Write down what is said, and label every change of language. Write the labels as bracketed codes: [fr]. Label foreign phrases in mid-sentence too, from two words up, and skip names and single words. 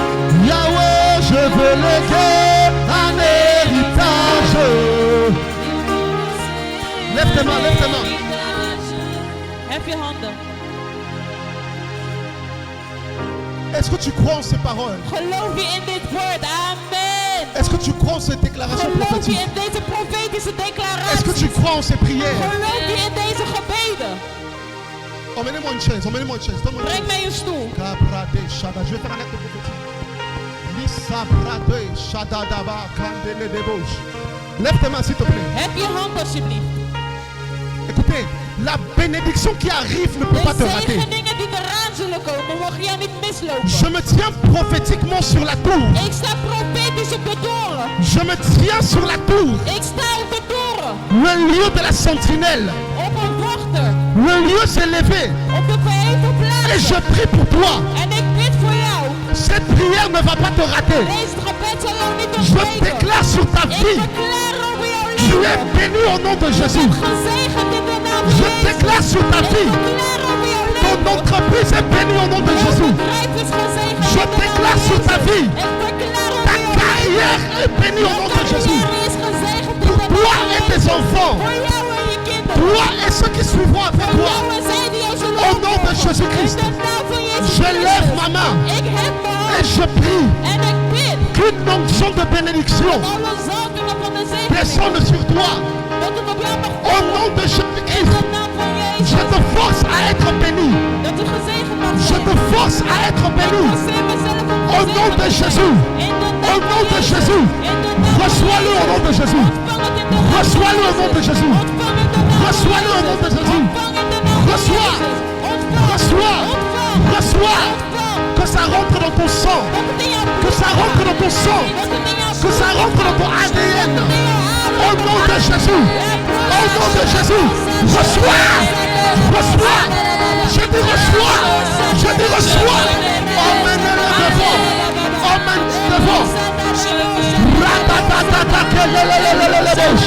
[fr] Yahweh, je veux léguer un héritage. Lève tes mains, lève tes mains. [nl] Hef je handen. [fr] Est-ce que tu crois en ces paroles? [nl] Geloof je in dit woord? [fr] Amen. Est-ce que tu crois en ces déclarations [nl] Geloof je [fr] prophétiques? [nl] in deze profetische [fr] Est-ce que tu [nl] declaraties? [fr] crois en ces prières? [nl] Geloof je in deze gebeden? [fr] Emmenez-moi une chaise, emmenez-moi une chaise. Donne-moi une [nl] Breng [fr] chaise. [nl] mij een stoel. Kabrade Shada. [fr] Je vais faire un acte prophétique. Lisabrade Shadadaba Kandele Debauche. Lève tes mains s'il te plaît. [nl] Hef je hand alsjeblieft. [fr] Écoutez, la bénédiction qui arrive ne peut pas [nl] De [fr] te rater. [nl] zegeningen die eraan zullen komen, mogen jou niet mislopen. [fr] Je me tiens prophétiquement sur la tour. [nl] Ik sta profetisch op de toren. [fr] Je me tiens sur la tour. [nl] Ik sta op de toren. [fr] Le lieu de la sentinelle. [nl] Op een wachter. [fr] Le lieu s'est levé. [nl] Op de verheven [fr] Et je [nl] plaats. [fr] prie pour toi. [nl] En ik bid voor jou. [fr] Cette prière ne va pas te rater. [nl] Deze gebed zal jou niet [fr] Je [nl] ontbreken. [fr] déclare sur ta [nl] Ik [fr] vie. [nl] verklaar over jouw [fr] Tu es [nl] leven. [fr] béni au nom de Jésus. [nl] Gezegend in de naam van [fr] Je [nl] Jezus. [fr] déclare sur ta [nl] Ik [fr] vie. [nl] verklaar over jouw [fr] Ton [nl] leven. [fr] entreprise est bénie au nom de [nl] Jouw [fr] Jésus. [nl] bedrijf is gezegend [fr] Je [nl] in de naam [fr] déclare [nl] van [fr] sur ta [nl] Jezus. [fr] vie. [nl] Ik verklaar [fr] Ta [nl] over jouw leven. [fr] carrière est bénie au nom de Jésus. [nl] Carrière is gezegend in [fr] Pour [nl] de naam [fr] toi [nl] van [fr] et tes [nl] Jezus. [fr] enfants. [nl] Voor jou en je kinderen. [fr] Toi et ceux qui suivront après [nl] Voor [fr] toi. [nl] jou en zij die jou zullen [fr] Au nom de [nl] opvolgen. [fr] Jésus-Christ. [nl] In de naam van Jezus [fr] Je lève [nl] Christus. [fr] ma main. [nl] Ik heb mijn [fr] Et [nl] hand [fr] je prie [nl] en ik bid [fr] qu'une onction de bénédiction [nl] alle zalvingen van de [fr] descende [nl] zegening. [fr] sur toi. [nl] Dat het op jou mag [fr] Au [nl] vallen. [fr] nom de [nl] In [fr] Jésus-Christ. [nl] de naam van Jezus. [fr] Je te force à être béni. [nl] Dat u gezegend mag [fr] Je [nl] zijn. [fr] te force à être [nl] Ik [fr] béni. [nl] forceer mezelf om [fr] Au nom de [nl] gezegend te [fr] Jésus. [nl] zijn. In de [fr] Au [nl] naam [fr] nom [nl] van [fr] de [nl] Jezus. [fr] Jésus. [nl] In de naam van [fr] Reçois-le au nom de Jésus. [nl] Ontvang het in de naam van [fr] Reçois-le au nom de Jésus. [nl] Ontvang in de naam van [fr] Reçois-le au nom de Jésus. [nl] Ontvang in de naam van [fr] Reçois. [nl] Jezus. Ontvang. [fr] Reçois. [nl] Ontvang. [fr] Reçois. [nl] Ontvang. [fr] Que ça rentre dans ton sang. [nl] Dat het in jouw [fr] Que ça rentre dans ton sang. [nl] Dat het in jouw [fr] Que ça rentre dans ton ADN. [nl] in jouw adem. [fr] Au nom de Jésus. Au nom de Jésus. Reçois. Reçois. Je dis reçois. Je dis reçois. Emmène-le devant. Emmène-le devant. Ratatatata, kelelelelelelebosha.